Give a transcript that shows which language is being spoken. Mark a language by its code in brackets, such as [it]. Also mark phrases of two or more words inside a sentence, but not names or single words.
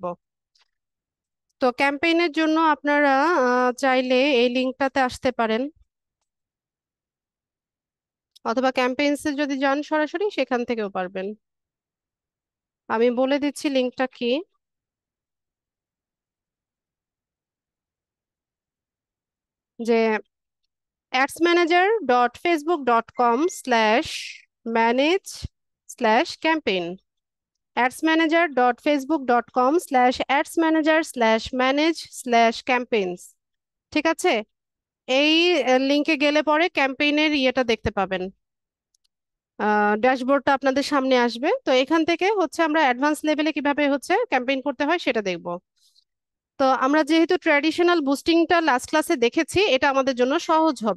[bn] তো ক্যাম্পেইনের জন্য আপনারা চাইলে এই লিঙ্কটাতে আসতে পারেন, অথবা ক্যাম্পেইনসে যদি যান সরাসরি সেখান থেকেও পারবেন। আমি বলে দিচ্ছি লিঙ্কটা কি। যে adsmanager.facebook.com/manage/campaign, adsmanager.facebook.com/adsmanager/manage/campaigns। ঠিক আছে, এই লিংকে গেলে পরে ক্যাম্পেইনের ইয়েটা দেখতে পাবেন, ড্যাশবোর্ডটা আপনাদের সামনে আসবে। তো এখান থেকে হচ্ছে আমরা অ্যাডভান্স লেভেলে কিভাবে হচ্ছে ক্যাম্পেইন করতে হয় সেটা দেখব। তো আমরা যেহেতু ট্র্যাডিশনাল বুস্টিংটা লাস্ট ক্লাসে দেখেছি, এটা আমাদের জন্য সহজ হবে।